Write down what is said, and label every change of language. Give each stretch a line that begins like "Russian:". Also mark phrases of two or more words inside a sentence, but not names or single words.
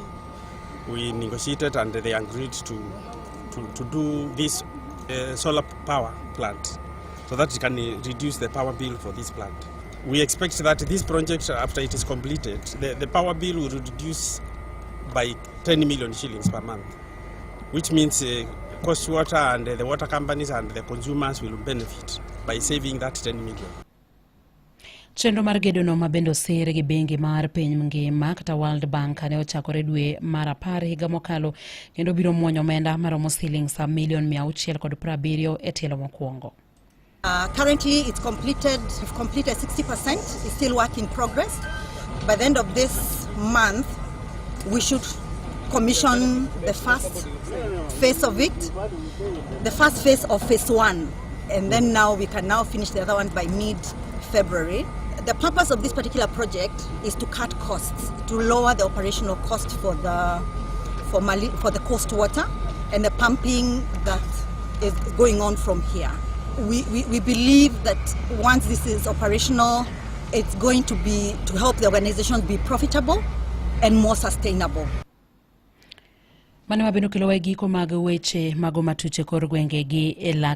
English: We negotiated and they agreed to do this solar power plant so that it can reduce the power bill for this plant. We expect that this project, after it is completed, the power bill will reduce by 10 million shillings per month, which means Coast Water and the water companies and the consumers will benefit by saving that 10 million.
Luo (Kenya and Tanzania): Chenro mar gedono ma bende osere gi bengi mar piny ngima kata World Bank ne ochakore dwe mar 10 higa mokalo, kendo biro muonyo omenda maromo shillings milion 670 e tielo mokwongo.
English: Currently it's completed 60%. It's still work in progress. By the end of this month we should commission the first phase of it, the first phase of phase 1, and then now we can now finish the other one by mid-February. The purpose of this particular project is to cut costs, to lower the operational cost for the Coast Water and the pumping that is going on from here. We believe that once this is operational, it's going to help the organizations be profitable and more sustainable.
Luo (Kenya and Tanzania): Mane mabino kilo giko mag weche mago matuche kor gwenge gi